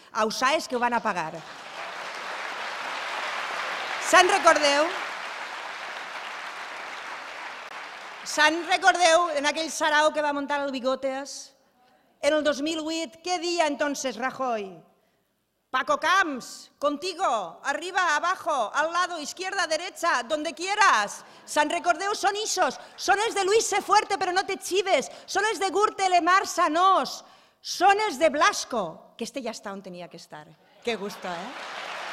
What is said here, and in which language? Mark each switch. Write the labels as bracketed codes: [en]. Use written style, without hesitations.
[ca] A USAES que ho van a pagar. Se'n recordeu? Se'n recordeu en aquell sarau que va muntar el Bigotes? En el 2008, què dia entonces Rajoy? [es] Paco Camps, contigo, arriba, abajo, al lado, izquierda, derecha, donde quieras. [ca] ¿Se'n recordeu? Són ixos, són els de Luis C. Fuerte, [es] però no te chives, [ca] són els de Gürtelemar Sanós, són els de Blasco, que este ja està on tenia que estar. [es] Que gusto, eh?